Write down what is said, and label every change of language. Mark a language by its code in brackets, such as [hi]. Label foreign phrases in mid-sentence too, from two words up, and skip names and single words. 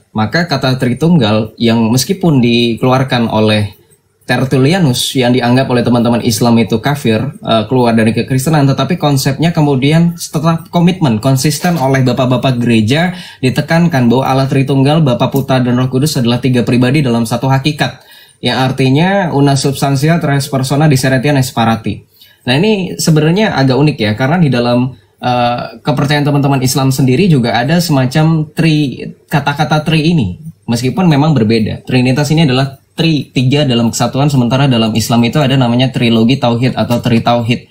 [id] Maka kata Tritunggal yang meskipun dikeluarkan oleh Tertullianus yang dianggap oleh teman-teman Islam itu kafir, keluar dari kekristenan, tetapi konsepnya kemudian tetap komitmen, konsisten oleh bapak-bapak gereja ditekankan bahwa Allah Tritunggal, Bapa, Putra, dan Roh Kudus adalah 3 pribadi dalam satu hakikat. Yang artinya [la] una substantia tres persona diserentiam et separati. [id] Nah, ini sebenarnya agak unik ya, karena di dalam kepercayaan teman-teman Islam sendiri juga ada semacam kata-kata tri ini, meskipun memang berbeda. Trinitas ini adalah 3 dalam kesatuan, sementara dalam Islam itu ada namanya trilogi tauhid atau tri tauhid.